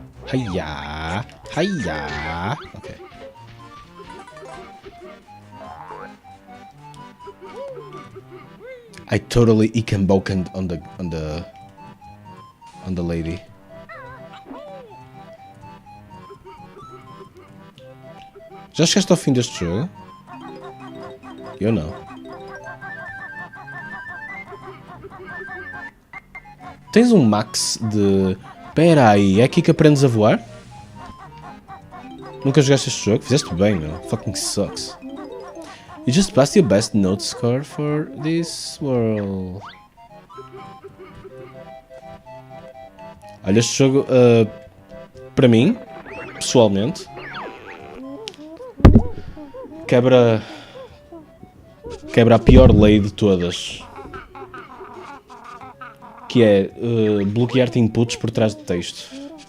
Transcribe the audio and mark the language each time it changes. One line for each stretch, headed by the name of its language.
English: Hiya. Hiya. Okay. I totally icamboncaned on the lady.
Portuguese: Já chegaste ao fim deste jogo? Eu não. Tens um max de... Pera aí, é aqui que aprendes a voar? Nunca jogaste este jogo? Fizeste bem, meu.
English: Fucking sucks. You just passed your best note score for this world.
Portuguese: Olha, este jogo, para mim, pessoalmente, quebra a pior lei de todas. Que é bloquear-te inputs por trás de texto.